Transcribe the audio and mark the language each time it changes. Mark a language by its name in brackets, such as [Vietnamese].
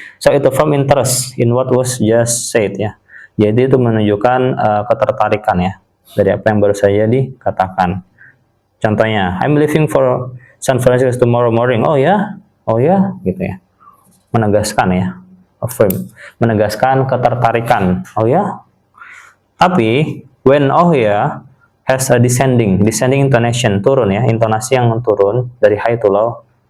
[English] So itu from interest in what was just said ya. [Indonesian] Jadi itu menunjukkan ketertarikan ya dari apa yang baru saja dikatakan. [English] Contohnya, I'm leaving for San Francisco tomorrow morning. [Indonesian] Oh ya gitu ya. Menegaskan ya, affirm, menegaskan ketertarikan. Oh ya. [English] Tapi when oh ya has a descending intonation, [Indonesian] turun ya, intonasi yang turun dari [English] high to low.